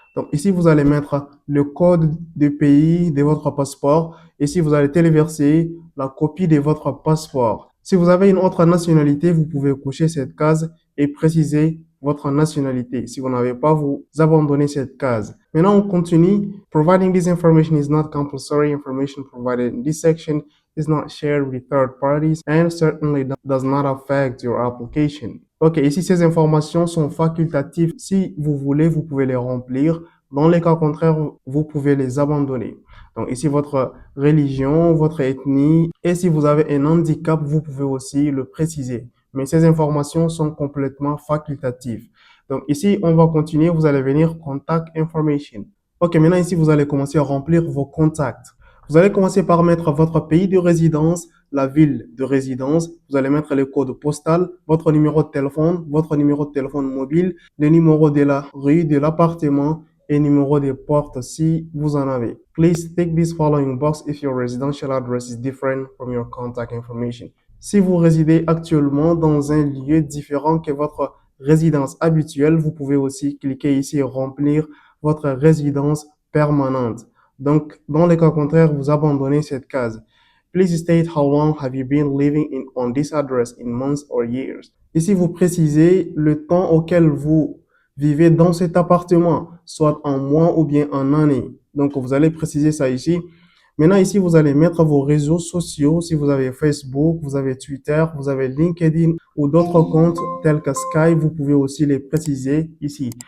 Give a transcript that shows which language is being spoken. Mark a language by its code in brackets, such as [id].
[fr] Donc ici, vous allez mettre le code de pays de votre passeport. Ici, vous allez téléverser la copie de votre passeport. Si vous avez une autre nationalité, vous pouvez cocher cette case et préciser votre nationalité. Si vous n'avez pas, vous abandonnez cette case. Maintenant, on continue. [en] Providing this information is not compulsory. Information provided in this section is not shared with third parties and certainly does not affect your application. [fr] Ok, ici, ces informations sont facultatives. Si vous voulez, vous pouvez les remplir. Dans les cas contraires, vous pouvez les abandonner. Donc ici, votre religion, votre ethnie, et si vous avez un handicap, vous pouvez aussi le préciser. Mais ces informations sont complètement facultatives. Donc ici, on va continuer. Vous allez venir Contact Information. Ok, maintenant ici, vous allez commencer à remplir vos contacts. Vous allez commencer par mettre votre pays de résidence, la ville de résidence. Vous allez mettre le code postal, votre numéro de téléphone, votre numéro de téléphone mobile, le numéro de la rue, de l'appartement et numéro de porte si vous en avez. [en] Please tick this following box if your residential address is different from your contact information. [fr] Si vous résidez actuellement dans un lieu différent que votre résidence habituelle, vous pouvez aussi cliquer ici et remplir votre résidence permanente. Donc, dans le cas contraire, vous abandonnez cette case. [en] Please state how long have you been living on this address in months or years. [fr] Ici, vous précisez le temps auquel vous vivez dans cet appartement, soit en mois ou bien en année. Donc, vous allez préciser ça ici. Maintenant, ici, vous allez mettre vos réseaux sociaux. Si vous avez Facebook, vous avez Twitter, vous avez LinkedIn ou d'autres comptes tels que Skype, vous pouvez aussi les préciser ici.